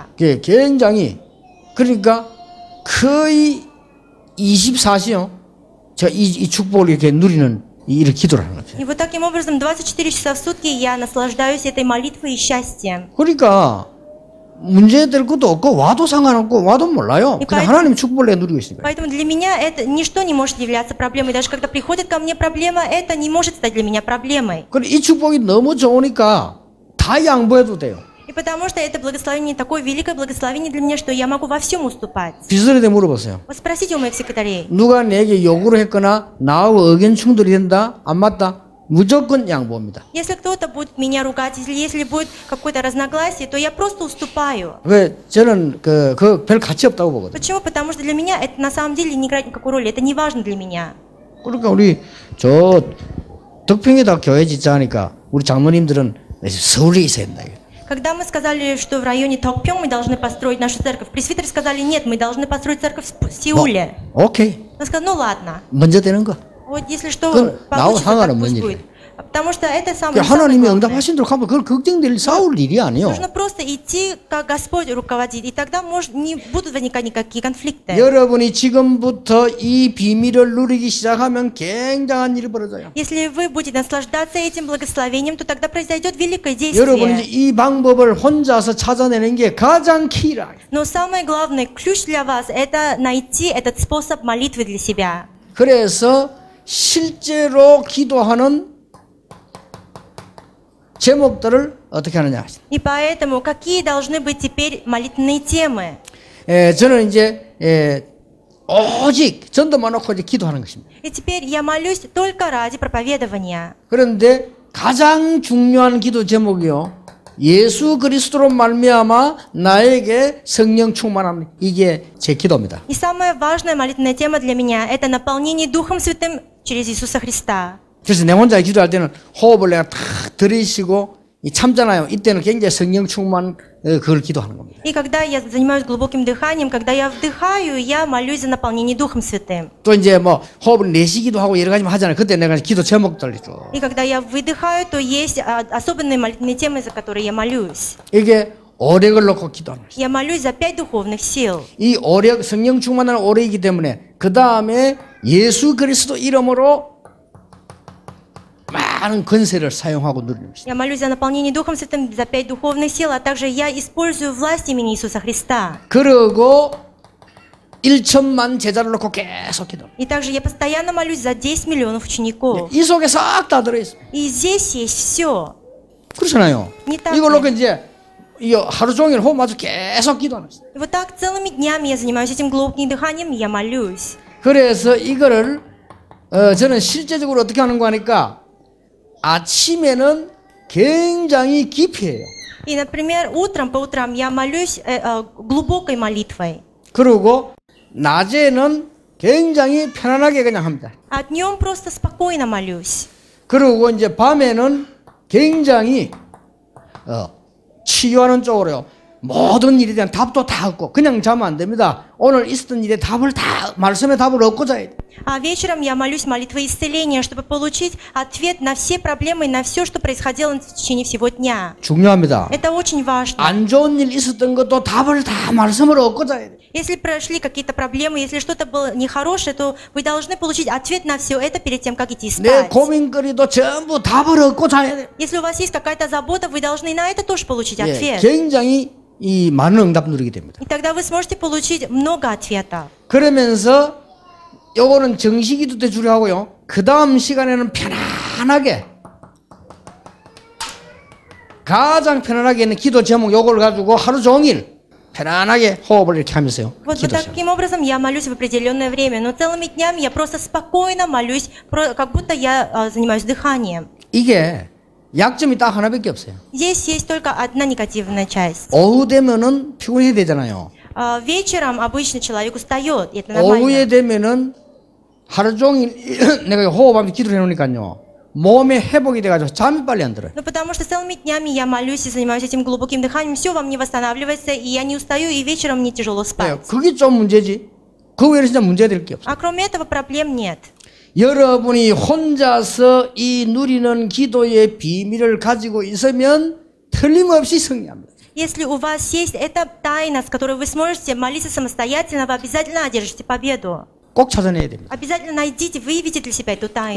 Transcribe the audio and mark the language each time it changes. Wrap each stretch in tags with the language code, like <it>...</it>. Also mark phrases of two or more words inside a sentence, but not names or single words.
<ko>그게 굉장히 그러니까 거의 24시요. 제가 이 축복을 이렇게 누리는 이를 기도를 하는 거죠.</ko> <ru>И вот таким образом 24 часа в сутки я наслаждаюсь этой молитвой и счастьем.</ru> <ko>그러니까 문제될 것도 없고 와도 상관없고 와도 몰라요. 그냥 하나님 축복을 내가 누리고 있으니까.</ko> <ru>Поэтому для меня это ничто не может являться проблемой. Даже когда приходит ко мне проблема, это не может стать для меня проблемой.</ru> <ko>그래 이 축복이 너무 좋으니까 다 양보해도 돼요.</ko> <ru>И потому что это благословение такое великое благословение для меня, что я могу во всем уступать.</ru> <ko>비서들한테 물어보세요.</ko> <ru>Вот спросите у моих секретарей.</ru> <ko>누가 내게 요구를 했거나 나하고 의견 충돌이 된다? 안 맞다? 무조건 양보합니다.</ko> <ru>Если кто-то будет меня ругать, или если будет какое-то разногласие, то я просто уступаю.</ru> <ko>왜 저는 그 별 가치 없다고 보거든요.</ko> <ru>Почему? Потому что для меня это на самом деле не играет никакой роли. Это не важно для меня.</ru> <ko>그러니까 우리 저 덕평에다 교회 짓자니까 우리 장로님들은 서울에 있어야 된다.</ko> <ru>Когда мы сказали, что в районе Токпьон мы должны построить нашу церковь, пресвитеры сказали, нет, мы должны построить церковь в Сеуле.</ru> <ko>오케이.</ko> <ru>Он сказал, ну ладно.</ru> <ko>먼저 되는 거.</ko> <ru>Вот если что</ru> <ko>나하고</ko> <ru>получится, так</ru> <ko>상관없는</ko> <ru>пусть</ru> <ko>일이에요.</ko> <ru>будет. Потому что это самое</ru> <ko>하나님이</ko> <ru>главное.</ru> <ko>응답하신도록 하면 그걸 걱정될 싸울 일이 아니에요.</ko> <ru>Нужно просто идти, как Господь руководит, и тогда не будут возникать никакие конфликты.</ru> <ko>여러분이 지금부터 이 비밀을 누리기 시작하면 굉장한 일이 벌어져요.</ko> <ru>Если вы будете наслаждаться этим благословением, то тогда произойдет великое</ru> <ko>여러분이</ko> <ru>действие.</ru> <ko>이 방법을 혼자서 찾아내는 게 가장 키라.</ko> <ru>Но самое главное, ключ для вас, это найти этот способ молитвы для себя.</ru> <ko>그래서 실제로 기도하는 제목들을 어떻게 하느냐.</ko> <ru>И поэтому какие должны быть теперь молитвенные темы?</ru> <ko>저는 이제 오직 전도만 놓고 이제 기도하는 것입니다.</ko> <ru>И теперь я молюсь только ради проповедования.</ru> <ko>그런데 가장 중요한 기도 제목이요. 예수 그리스도로 말미암아 나에게 성령 충만함. 이게 제 기도입니다.</ko> <ru>И самая важная молитвенная тема для меня – это наполнение Духом Святым через Иисуса Христа.</ru> <ko>그래서 내 혼자 기도할 때는 호흡을 내가 탁 들이쉬고 참잖아요. 이때는 굉장히 성령 충만 그걸 기도하는 겁니다.</ko> <ru>И когда я занимаюсь глубоким дыханием, когда я вдыхаю, я молюсь за наполнение Духом Святым.</ru> <ko>또 이제 뭐 호흡을 내쉬기도 하고 여러 가지 하잖아요. 그때 내가 기도 제목들 쭉.</ko> <ru>И когда я выдыхаю, то есть особенные молитвенные темы, за которые я молюсь.</ru> <ko>이게 오력을 놓고 기도하는 것입니다.</ko> <ru>Я молюсь за 5 духовных сил.</ru> <ko>이 오력, 성령 충만한 오력이기 때문에 그 다음에 예수 그리스도 이름으로 많은 권세를 사용하고 누리는 것입니다.</ko> <ru>Я молюсь за наполнение Духом Святым, за 5 духовных сил, а также я использую власть имени Иисуса Христа.</ru> <ko>그리고 1천만 제자를 놓고 계속 기도합니다.</ko> <ru>И также я постоянно молюсь за 10 миллионов учеников.</ru> <ko>이 속에 싹 다 들어있습니다.</ko> <ru>И здесь есть все.</ru> <ko>그렇잖아요.</ko> <ru>Не так</ru> <ko>이걸</ko> <ru>ли?</ru> <ko>놓고 이제 이 하루 종일 호흡 마저 계속 기도하는 것입니다.</ko> <ru>И вот так целыми днями я занимаюсь этим глубоким дыханием, и я молюсь.</ru> <ko>그래서 이거를 저는 실제적으로 어떻게 하는 거 하니까 아침에는 굉장히 깊이 해요.</ko> <ru>И, например, по утрам я молюсь глубокой молитвой.</ru> <ko>그리고 낮에는 굉장히 편안하게 그냥 합니다.</ko> <ru>А днем просто спокойно молюсь.</ru> <ko>그리고 이제 밤에는 굉장히 치유하는 쪽으로요. 모든 일에 대한 답도 다 얻고 그냥 자면 안 됩니다. 오늘 있었던 일에 답을 다 말씀의 답을 얻고 자야 돼요.</ko> <ru>А вечером я молюсь молитвой исцеления, чтобы получить ответ на все проблемы и на все, что происходило в течение всего дня.</ru> <ko>중요합니다.</ko> <ru>Это очень важно.</ru> <ko>안 좋은 일 있었던 것도 답을 다 말씀으로 얻고 자야 돼요.</ko> <ru>Если прошли какие-то проблемы, если что-то было нехорошее, то вы должны получить ответ на все это перед тем, как идти</ru> <ko>내</ko> <ru>спать.</ru> <ko>고민거리도 전부 답을 얻고 자야 돼요.</ko> <ru>Если у вас есть какая-то забота, вы должны на это тоже получить</ru> <ko>예,</ko> <ru>ответ.</ru> <ko>굉장히 이 많은 응답 누리게 됩니다.</ko> <ru>И тогда вы сможете получить много ответов.</ru> <ko>그러면서 요거는 정식기도 때 주로 하고요. 그 다음 시간에는 편안하게 가장 편안하게 있는 기도 제목 요걸 가지고 하루 종일 편안하게 호흡을 이렇게 하면서요.</ko> <ru>Вот таким образом я молюсь в определенное время, но целыми днями я просто спокойно молюсь, как будто я занимаюсь дыханием.</ru> <ko>이게 약점이 딱 하나밖에 없어요.</ko> <ru>Здесь есть только одна негативная часть.</ru> <ko>오후 되면은 피곤해야 되잖아요.</ko> <ru>Вечером обычно человек устает, и это</ru> <ko>오후에</ko> <ru>нормально.</ru> <ko>되면은 하루 종일 내가 호흡하면서 기도를 해놓으니까요. 몸에 회복이 돼가지고 잠이 빨리 안 들어요.</ko> <ru>Ну, потому что целыми днями я молюсь и занимаюсь этим глубоким дыханием, все во мне восстанавливается, и я не устаю, и вечером мне тяжело</ru> <ko>네,</ko> <ru>спать.</ru> <ko>그게 좀 문제지. 그 외에는 진짜 문제될 게 없어요.</ko> <ru>А кроме этого проблем нет.</ru> <ko>여러분이 혼자서 이 누리는 기도의 비밀을 가지고 있으면 틀림없이 승리합니다.</ko> <ru>Если у вас есть эта тайна, с которой вы сможете молиться самостоятельно, вы обязательно одержите победу.</ru> <ko>꼭 찾아내야 됩니다.</ko> <ru>Обязательно найдите, выявите для себя эту тайну.</ru>